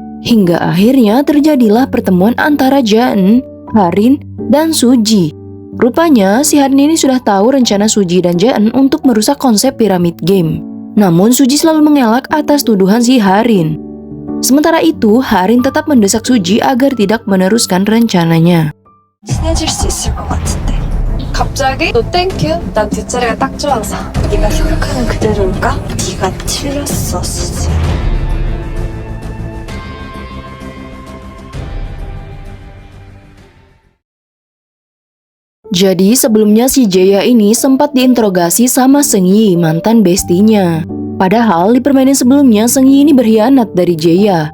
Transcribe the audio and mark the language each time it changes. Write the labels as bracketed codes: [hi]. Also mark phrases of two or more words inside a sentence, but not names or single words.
[id] Hingga akhirnya terjadilah pertemuan antara Jaan, Harin, dan Suji. Rupanya si Harin ini sudah tahu rencana Suji dan Jaan untuk merusak konsep piramid game. Namun Suji selalu mengelak atas tuduhan si Harin. Sementara itu, Harin tetap mendesak Suji agar tidak meneruskan rencananya. [ko] 친해질 수 있을 것 같은데 갑자기? 너 땡큐? 난 뒷자리가 딱 좋아서. 네가 생각하는 그대로일까? 네가 틀렸어, 수지. [id] Jadi sebelumnya si Jaya ini sempat diinterogasi sama Seunggi, mantan bestinya. Padahal di permainan sebelumnya Seunggi ini berkhianat dari Jaya.